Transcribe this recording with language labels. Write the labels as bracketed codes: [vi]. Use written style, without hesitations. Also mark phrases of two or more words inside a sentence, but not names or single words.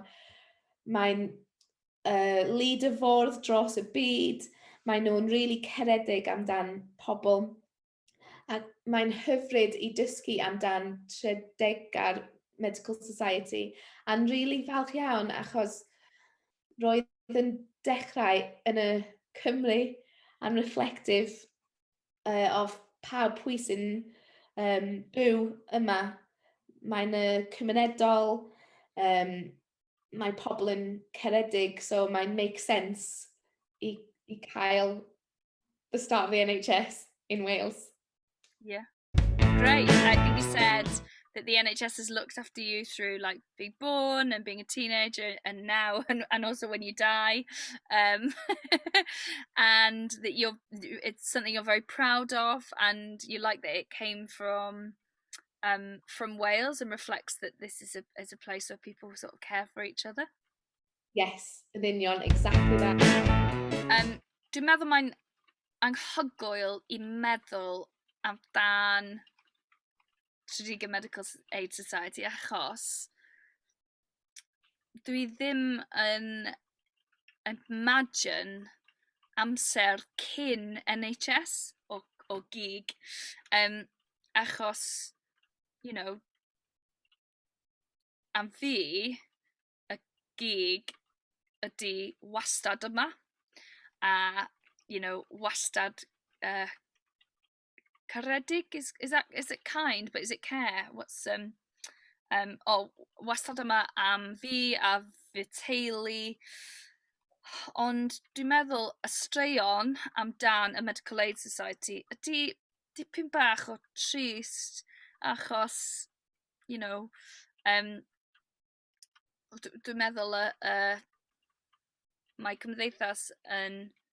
[cy] Mae'n leaderffordd dros y byd, mae nhw'n rili caredig amdan pobl, a mae'n hyfryd i dysgu amdan Tredegar Medical Society, a'n rili falch iawn achos roedd yn dechrau yn y Cymru a'n [en] reflective of [cy] pwy sy'n byw yma. Mae'n cymunedol, mae pobl yn caredig, so mae'n [en] make sense [cy] i cael [en] the start of the NHS in Wales. Yeah, great. I think you said that the NHS has looked after you through like being born and being a teenager and now and also when you die, and that it's something you're very proud of, and you like that it came from Wales and reflects that this is a place where people sort of care for each other. Yes, [cy] yn union, [en] exactly that. [cy] Dwi'n meddwl mae'n anhygoel i meddwl amdan Tredegar Medical Aid Society, achos dwi ddim yn imagine amser cyn NHS o gig, achos am fi y gig ydy wastad yma, a wastad caredig [en] is it kind, but is it care? [cy] What's wastad yma am fi a fy teulu, ond dwi'n meddwl y straeon amdan y Medical Aid Society ydy dipyn bach o trist, achos dwi'n meddwl mae cymdeithas yn